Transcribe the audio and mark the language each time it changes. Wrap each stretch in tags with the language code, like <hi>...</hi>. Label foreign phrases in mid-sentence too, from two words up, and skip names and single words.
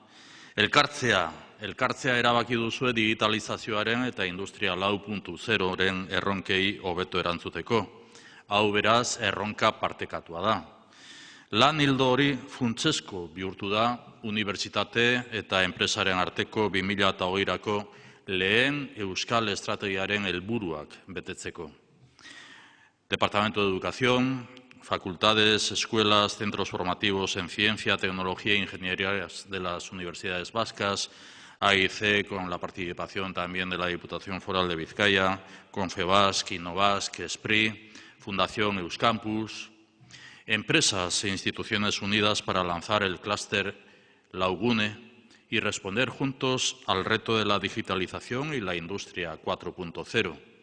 <eu>Elkartzea erabaki duzue digitalizazioaren eta Industria 4.0-ren erronkei hobeto erantzuteko. Hau beraz erronka partekatua da. Lan ildo hori funtsezko bihurtu da unibertsitate eta enpresaren arteko 2020-rako lehen euskal estrategiaren helburuak betetzeko.</eu> <es>Departamento de Educación, facultades, escuelas, centros formativos en ciencia, tecnología e ingeniería de las universidades vascas, AIC con la participación también de la Diputación Foral de Vizcaya, Confebask, Innovask, ESPRI, Fundación Euskampus, empresas e instituciones unidas para lanzar el clúster Laugune y responder juntos al reto de la digitalización y la Industria 4.0.</es>